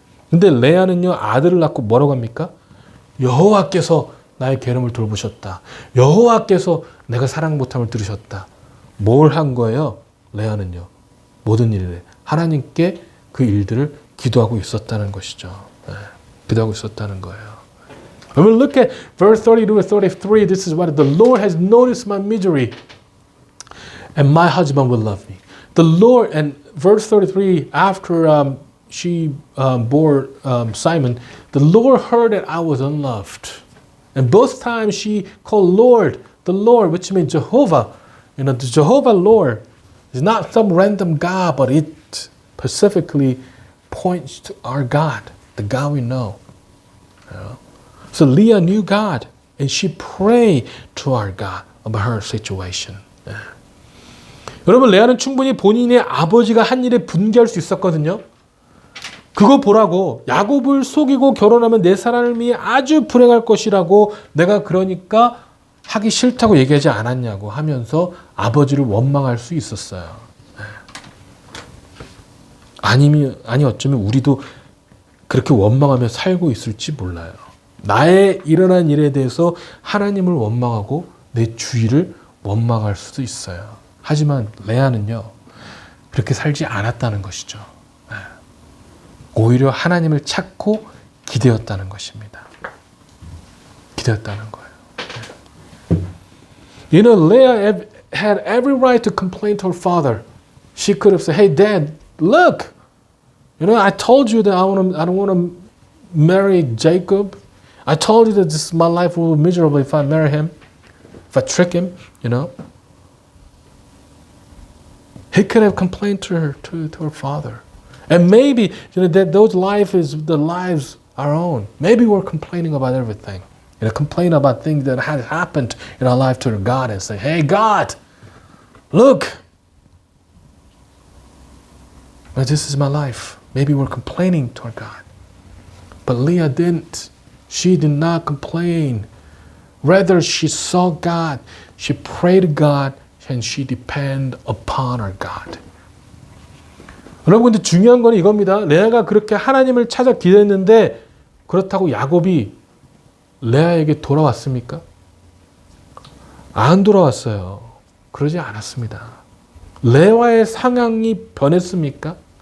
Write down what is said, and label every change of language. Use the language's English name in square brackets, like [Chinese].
[Korean] 근데 레아는요, 아들을 낳고 뭐라고 합니까? 여호와께서 나의 계름을 돌보셨다. 여호와께서 내가 사랑 못함을 들으셨다. 뭘 한 거예요? 레아는요, 모든 일에 하나님께 그 일들을 기도하고 있었다는 것이죠. 기도하고 있었다는 거예요. [English] When we look at verse 32 and 33, this is what the Lord has noticed my misery, and my husband will love me. The Lord, and verse 33, after she bore Simon, the Lord heard that I was unloved. And both times she called Lord, the Lord, which means Jehovah. You know, the Jehovah Lord is not some random God, but it specifically points to our God, the God we know. You know? So Leah knew God, and she prayed to our God about her situation. [Korean] 여러분, 레아는 충분히 본인의 아버지가 한 일에 분개할 수 있었거든요. 그거 보라고, 야곱을 속이고 결혼하면 내 삶이 아주 불행할 것이라고 내가 그러니까 하기 싫다고 얘기하지 않았냐고 하면서 아버지를 원망할 수 있었어요. 아니 어쩌면 우리도 그렇게 원망하며 살고 있을지 몰라요. 나의 일어난 일에 대해서 하나님을 원망하고 내 주위를 원망할 수도 있어요. 하지만 레아는요, 그렇게 살지 않았다는 것이죠. 오히려 하나님을 찾고 기대었다는 것입니다. 기대었다는 거예요. [English] You know, Leah had every right to complain to her father. She could have said, "Hey, Dad, look, you know, I told you that I don't want to marry Jacob. I told you that my life will be miserable if I marry him, if I trick him, you know." He could have complained to her father. And maybe, you know, that those lives our own. Maybe we're complaining about everything. You know, complain about things that had happened in our life to God and say, "Hey, God, look, this is my life." Maybe we're complaining to our God. But Leah didn't. She did not complain. Rather, she saw God. She prayed to God, and she depended upon her God. [Korean] 여러분, 근데 중요한 건 이겁니다. 레아가 그렇게 하나님을 찾아 기도했는데 그렇다고 야곱이 레아에게 돌아왔습니까? 안 돌아왔어요. 그러지 않았습니다. 레아의 상황이 변했습니까?